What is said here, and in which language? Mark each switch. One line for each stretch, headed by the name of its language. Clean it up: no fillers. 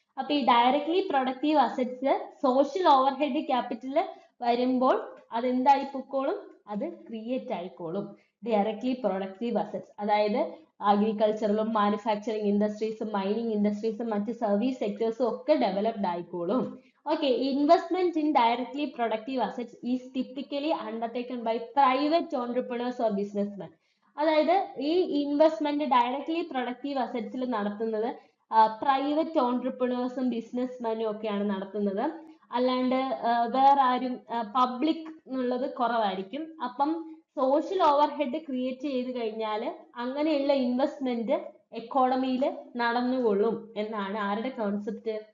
Malayalam: അപ്പൊ ഈ directly productive assets social over head capital വരുമ്പോൾ അതെന്തായി പൊക്കോളും? അത് ക്രിയേറ്റ് ആയിക്കോളും. ഡയറക്ട്ലി പ്രൊഡക്റ്റീവ് അസറ്റ്സ്, അതായത് അഗ്രികൾച്ചറിലും മാനുഫാക്ചറിങ് ഇൻഡസ്ട്രീസും മൈനിങ് ഇൻഡസ്ട്രീസും മറ്റ് സർവീസ് സെക്ടേഴ്സും ഒക്കെ ഡെവലപ്ഡ് ആയിക്കോളും.
English: Okay, investment in directly productive assets is typically undertaken by private entrepreneurs or businessmen.
Malayalam: അതായത് ഈ ഇൻവെസ്റ്റ്മെന്റ് ഡയറക്ട്ലി പ്രൊഡക്റ്റീവ് അസറ്റ്സിൽ നടത്തുന്നത് പ്രൈവറ്റ് ഓൺട്രപ്രണേഴ്സും ബിസിനസ്മാനും ഒക്കെയാണ് നടത്തുന്നത്. അല്ലാണ്ട് വേറെ ആരും, പബ്ലിക് എന്നുള്ളത് കുറവായിരിക്കും. അപ്പം സോഷ്യൽ ഓവർ ഹെഡ് ക്രിയേറ്റ് ചെയ്ത് കഴിഞ്ഞാൽ അങ്ങനെയുള്ള ഇൻവെസ്റ്റ്മെന്റ് എക്കോണമിയിൽ നടന്നുകൊള്ളും എന്നാണ് ആരുടെ കോൺസെപ്റ്റ്?